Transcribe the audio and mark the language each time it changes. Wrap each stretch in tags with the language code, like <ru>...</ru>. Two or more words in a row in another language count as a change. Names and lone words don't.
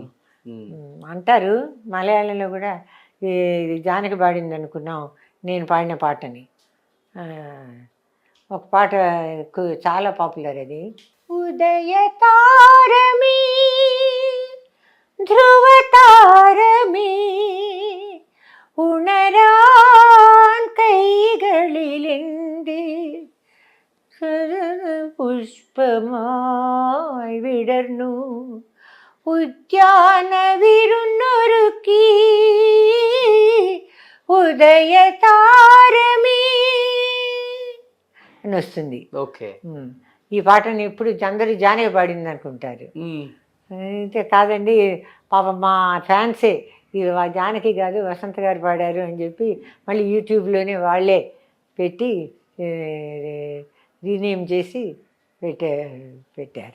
<te>అంటారు మలయాళంలో కూడా ఇది జానకి పాడింది అనుకున్నాం నేను పాడిన పాటని. ఒక పాట చాలా పాపులర్ అది.</te> <ml>ഉദയ താരമീ ധ്രുവ താരമീ ഉണരാൻ കൈകളിലെന്തി പുഷ്പമായി വിടർന്നു ഉദ്യാന വിരുന്നൊരുക്കി ഉദയ താരമീ</ml> <te>అని వస్తుంది. ఓకే, ఈ పాటని ఎప్పుడు అందరూ జానకి పాడింది అనుకుంటారు. అయితే కాదండి, పాపం మా ఫ్యాన్సే ఇది జానకి కాదు వసంత గారు పాడారు అని చెప్పి మళ్ళీ యూట్యూబ్లోనే వాళ్ళే పెట్టి రీనేమ్ చేసి పెట్టారు.</te>